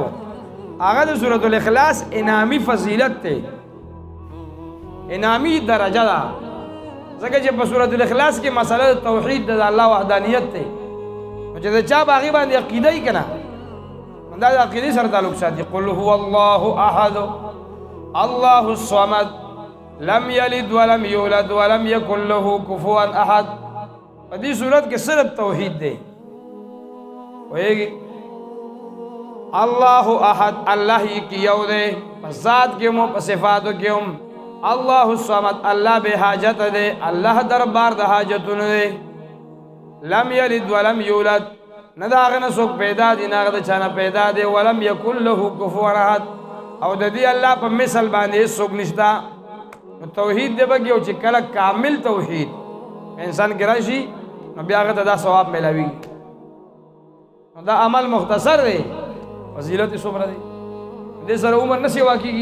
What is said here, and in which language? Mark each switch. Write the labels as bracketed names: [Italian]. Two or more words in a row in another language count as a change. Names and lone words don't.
[Pashto] هغه د سورة الاخلاص انعامي فضیلت دی، انعامي درجه ده. ځکه چې په سورة الاخلاص کې مسله د توحید د الله وحدانیت دی، نو چې د چا په هغې باندې عقیده یي که نه، دا د عقیدې سره تعلق ساتي. [Arabic] قل هو الله احد الله الصمد لم یلد ولم یولد ولم یکن له کفوا احد. [Pashto] په دې صورت کې صرف توحید دی، پوهېږي. [Arabic] الله احد، [Pashto] الله یې یو دی، په ذات کې هم په صفاتو کې هم. [Arabic] الله الصمد، [Pashto] الله بے حاجت دی، الله دربار د حاجتونو دی. [Arabic] لم یلد ولم یولد، [Pashto] نه د هغه نه څوک پیدا دی، نه هغه د چا نه پیدا دی. [Arabic] ولم یکن له کفوا احد، [Pashto] او د دې الله په مثل باندې هېڅ څوک نشته. نو توحید دی پکې، او چې کله کامل توحید انسان کې راشي نو بیا هغه ته دا ثواب میلاوي. نو دا عمل مختصر دی، فضیلت یې څومره دی، دې سره عمر نه سیوا کېږي.